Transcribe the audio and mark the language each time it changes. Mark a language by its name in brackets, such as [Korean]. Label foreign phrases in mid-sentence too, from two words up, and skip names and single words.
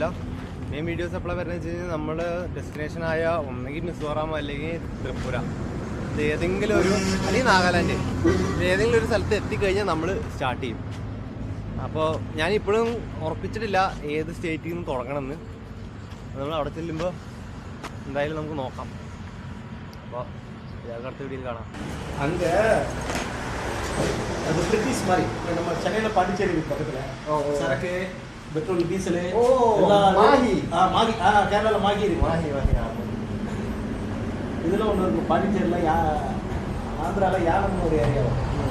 [English] main videos [Malayalam] എപ്പോഴാണ് വരുന്നത് വെച്ച് കഴിഞ്ഞാൽ നമ്മൾ ഡെസ്റ്റിനേഷനായ ഒന്നെങ്കിൽ മിസോറാം അല്ലെങ്കിൽ ത്രിപുര, ഏതെങ്കിലും ഒരു അല്ലെങ്കിൽ നാഗാലാൻഡ്, ഏതെങ്കിലും ഒരു സ്ഥലത്ത് എത്തിക്കഴിഞ്ഞാൽ നമ്മൾ സ്റ്റാർട്ട് ചെയ്യും. അപ്പോൾ ഞാനിപ്പോഴും ഉറപ്പിച്ചിട്ടില്ല ഏത് സ്റ്റേറ്റിൽ നിന്ന് തുടങ്ങണമെന്ന്. നമ്മൾ അവിടെ ചെല്ലുമ്പോൾ എന്തായാലും നമുക്ക് നോക്കാം. അപ്പോൾ അടുത്ത വീഡിയോയിൽ കാണാം. [Tamil] அங்கே அது பிரிட்டிஷ் மாதிரி நம்ம சென்னையில் பாண்டிச்சேரி பக்கத்தில் சரக்கு [English] petrol diesel [Tamil] மாகி மாகி கேரளாவில் மாகி இருக்கு. மாகி இதில் ஒன்று இருக்கும் பாண்டிச்சேரியில் ஆந்திராவில் யானம்னு ஒரு ஏரியா வரும்.